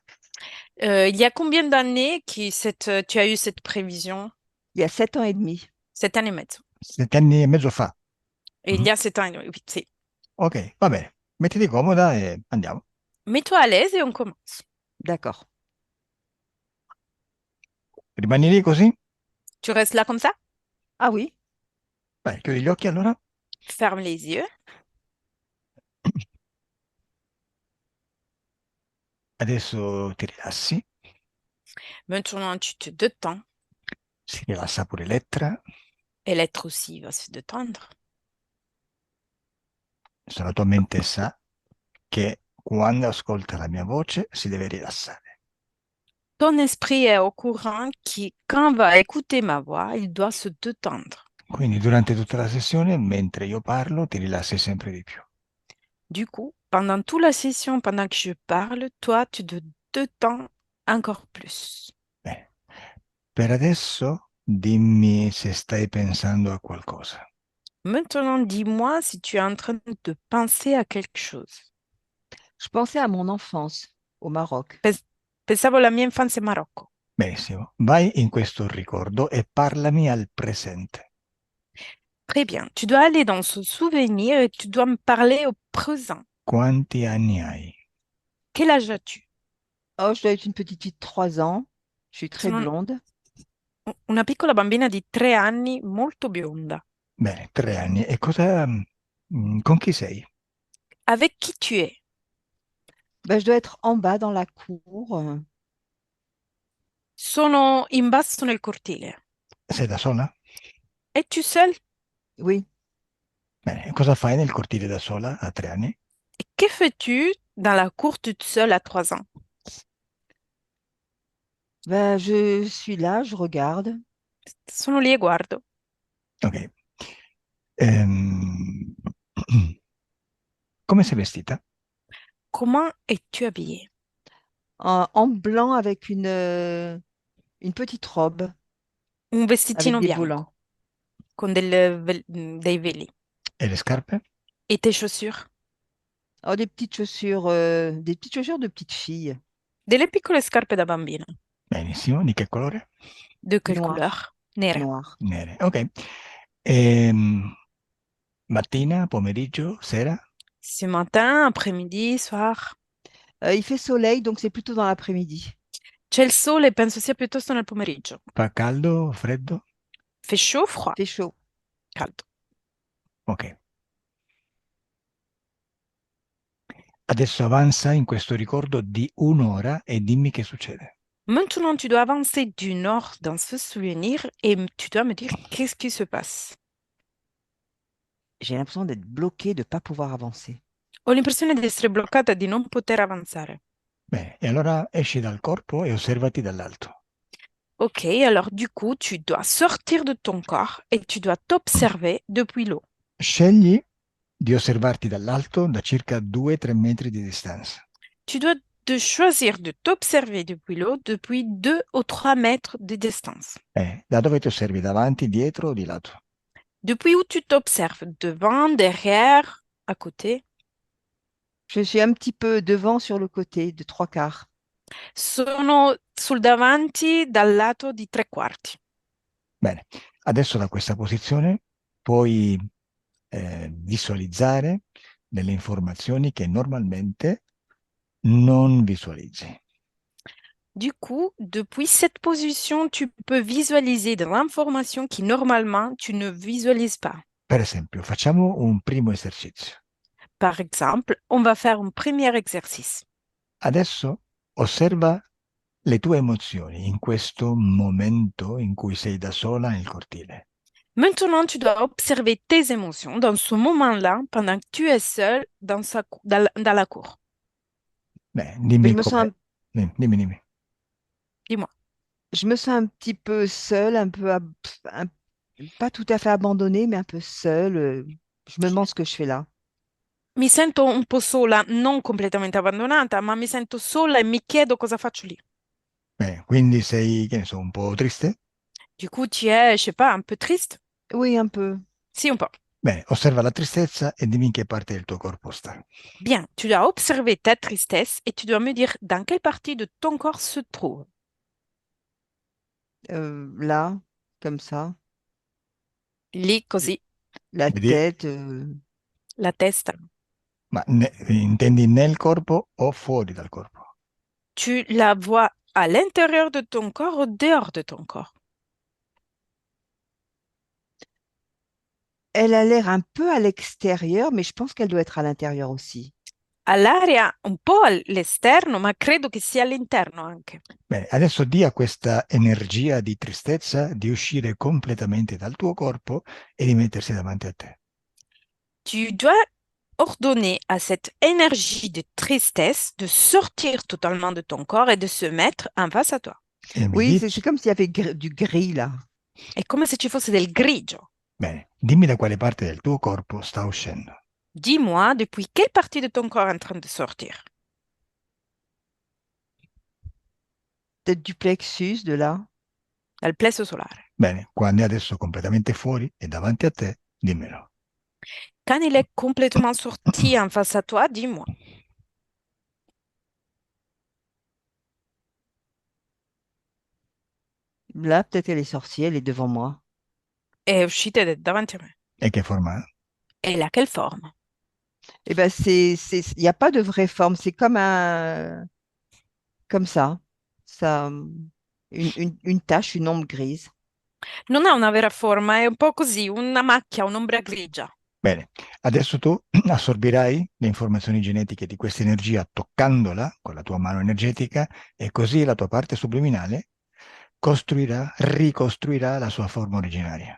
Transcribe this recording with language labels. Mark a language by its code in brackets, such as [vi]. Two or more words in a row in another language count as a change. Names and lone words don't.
[fr] Il y a combien d'années tu as eu cette prévision? Il y a 7 ans et demi. [it] 7 anni e mezzo. 7 anni e mezzo fa. [fr] Et il Mhm. y a 7 ans, oui, [it] sì. Ok, va bene. Mettiti comoda e andiamo. [fr] Mets-toi à l'aise et on commence. D'accord. [it] Rimani lì così? [fr] Tu restes là comme ça? Ah oui, [it] Vai, chiudi gli occhi allora. [fr] Ferme les yeux. [it] Adesso ti rilassi, [fr] Maintenant, tu te détends [it] si rilassa pure Elettra. [fr] et l'être aussi va se détendre. [it] Se la tua mente sa che quando ascolta la mia voce si deve rilassare. [fr] Ton esprit est au courant qui, quand va écouter ma voix, il doit se détendre. [it] Quindi durante tutta la sessione, mentre io parlo, ti rilassi sempre di più. [fr] Du coup, pendant toute la session, pendant que je parle, toi, tu te détends encore plus. [it] Bene. Per adesso dimmi se stai pensando a qualcosa. [fr] Maintenant, dis-moi si tu es en train de penser à quelque chose. Je pensais à mon enfance au Maroc. [it] Pensavo alla mia infanzia in Marocco. Benissimo. Vai in questo ricordo e parlami al presente. [fr] Très bien. Tu dois aller dans ce souvenir et tu dois me parler au présent. [it] Quanti anni hai? [fr] Quel âge as-tu? Oh, je dois être une petite fille de 3 ans. Je suis très [it] Sono [fr] blonde. [it] una piccola bambina di 3 anni, molto bionda. Bene, 3 anni. E cosa... con chi sei? [fr] Avec qui tu es? Ben, je dois être en bas dans la cour. [it] Sono in basso nel cortile. Sei da sola? [fr] Es-tu seule? Oui. [it] Bene, e cosa fai nel cortile da sola a 3 anni? [fr] Et que fais-tu dans la cour toute seule à 3 ans? Ben, je suis là, je regarde. [it] Sono lì e guardo. Ok. Ehm, Come sei vestita? [fr] Comment es-tu habillée? En blanc avec une petite robe [it] Un [fr] avec [it] vestitino [fr] des volants. [it] bianco con dei veli. E le scarpe? [fr] Et tes chaussures? Oh, des petites chaussures de petite fille, [it] Delle piccole scarpe da bambina. Benissimo. Di che colore? [fr] De quelle noires, couleur? Nere. noires. [it] Nere. Ok. Ehm, Mattina, pomeriggio, sera? [fr] Ce matin, après-midi, soir. Il fait soleil, donc c'est plutôt dans l'après-midi. [it] C'è il sole e penso sia piuttosto nel pomeriggio. Fa caldo, freddo? [fr] Fait chaud, froid, Fait chaud. [it] caldo. Ok. Adesso avanza in questo ricordo di un'ora e dimmi che succede. [fr] Maintenant, tu dois avancer du nord dans ce souvenir et tu dois me dire qu'est-ce qui se passe. J'ai l'impression d'être bloquée, de ne pas pouvoir avancer. [it] Ho l'impressione di essere bloccata e di non poter avanzare. Bene, e allora esci dal corpo e osservati dall'alto. [fr] Ok, alors du coup, tu dois sortir de ton corps et tu dois t'observer depuis l'eau. [it] Scegli di osservarti dall'alto da circa 2-3 metri di distanza. [fr] Tu dois de choisir de t'observer depuis l'eau depuis 2 ou 3 mètres de distance. [it] Da dove ti osservi? Davanti, dietro o di lato? [fr] Depuis où tu t'observes, devant, derrière, à côté. Je suis un petit peu devant sur le côté, de 3/4. [it] Sono sul davanti dal lato di 3 quarti. Bene, adesso da questa posizione puoi visualizzare delle informazioni che normalmente non visualizzi. [fr] Du coup, depuis cette position, tu peux visualiser de l'information qui normalement tu ne visualises pas. [it] Per esempio, facciamo un primo esercizio. [fr] Par exemple, on va faire un premier exercice. [it] Adesso osserva le tue emozioni in questo momento in cui sei da sola nel cortile. [fr] Maintenant, tu dois observer tes émotions dans ce moment-là pendant que tu es seul dans la cour. [it] Beh, [fr] Mais [it] dimmi com'è. Dimmi. [fr] Dis-moi. je me sens un petit peu seule, pas tout à fait abandonnée, mais un peu seule. Je me demande ce que je fais là. [it] Mi sento un po' sola, non completamente abbandonata, ma mi sento sola e mi chiedo cosa faccio lì. Bene, quindi sei, che ne so, un po' triste? [fr] Du coup, tu es, je sais pas, un peu triste? Oui, un peu. Si, un peu. [it] Bene, osserva la tristezza e dimmi in che parte del tuo corpo sta. [fr] Bien, tu dois observer ta tristesse et tu dois me dire dans quelle partie de ton corps se trouve. Là, comme ça. [it] Lì così, [fr] La [it] Vedi? [fr] tête. [it] la testa. Ma intendi nel corpo o fuori dal corpo? [fr] Tu la vois à l'intérieur de ton corps ou dehors de ton corps. Elle a l'air un peu à l'extérieur, mais je pense qu'elle doit être à l'intérieur aussi. [it] all'aria, un po' all'esterno, ma credo che sia all'interno anche. Bene, adesso dia a questa energia di tristezza di uscire completamente dal tuo corpo e di mettersi davanti a te. [fr] Tu dois ordonner à cette énergie de tristesse de sortir totalement de ton corps et de se mettre en face à toi. [it] E mi [fr] Oui, c'est [it] dici, [fr] c'est comme s'il y avait du gris là. [it] È come se ci fosse del grigio. bene, dimmi da quale parte del tuo corpo sta uscendo. [fr] Dis-moi, depuis quelle partie de ton corps est en train de sortir? Peut-être du plexus, de là. [it] Dal plesso solare. Bene, quando è adesso completamente fuori e davanti a te, dimmelo. [fr] Quand il est complètement sorti en face à toi, dis-moi. Là, peut-être elle est sortie, elle est devant moi. [it] È uscita davanti a me. E che forma ha? [fr] E la quelle forme? Eh ben, il n'y a pas de vraie forme. C'est comme ça, une tache, une ombre grise. [it] Non ha una vera forma, è un po' così, una macchia, un'ombra grigia. Bene, adesso tu assorbirai le informazioni genetiche di questa energia toccandola con la tua mano energetica e così la tua parte subliminale ricostruirà la sua forma originaria.